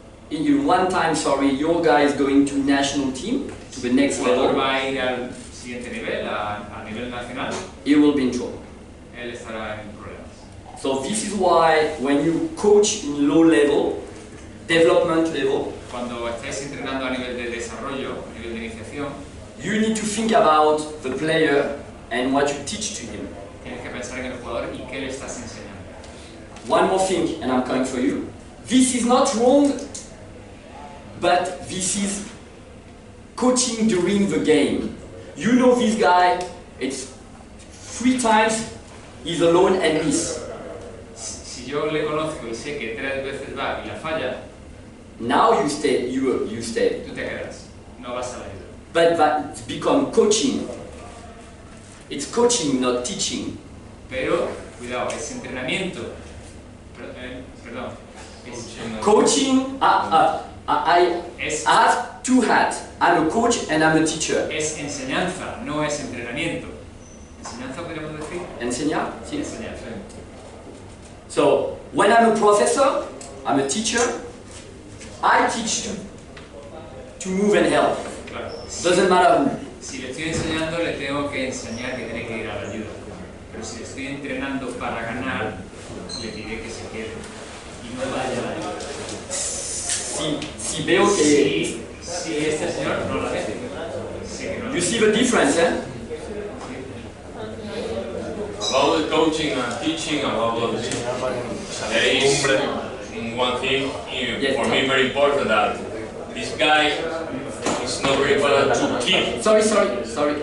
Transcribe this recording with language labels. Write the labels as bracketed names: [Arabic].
[English] in one time, sorry, your guy is going to national team, to the next [Spanish] El jugador [English] level, [Spanish] va a ir al siguiente nivel, a nivel nacional, [English] he will be in trouble. [Spanish] él estará en problemas. [English] So this is why when you coach in low level, development level, [Spanish] Cuando estáis entrenando a nivel de desarrollo, a nivel de iniciación, [English] you need to think about the player and what you teach to him. [Spanish] tienes que pensar en el jugador y qué le estás enseñando. [English] One more thing, and I'm coming for you. This is not wrong, but this is coaching during the game. You know this guy, it's 3 times he's alone and miss. [Spanish] Si yo le conozco y sé que 3 veces va y la falla, [English] Now you stay, you stay. [Spanish] tú te quedas, no vas a la ayuda. [English] But that's become coaching. It's coaching, not teaching. [Spanish] Pero, cuidado, es entrenamiento. Perdón. Es, [English] Coaching, I [Spanish] es, [English] have 2 hats. I'm a coach and I'm a teacher. [Spanish] es enseñanza, no es entrenamiento. ¿Enseñanza podríamos decir? Enseñar? Sí, enseñanza. [English] So, when I'm a professor, I'm a teacher, I teach to move and help. [Spanish] Claro. [English] Doesn't matter who. [Spanish] Si le estoy enseñando, le tengo que enseñar que tiene que ir a la ayuda. Pero si le estoy entrenando para ganar, le diré que se quede y no vaya a la ayuda. Si veo que... Si este señor no la hace, sé que no [English] You see the difference, eh? About the coaching and teaching, about the there is one thing for me very important that this guy is not very important to keep, Sorry.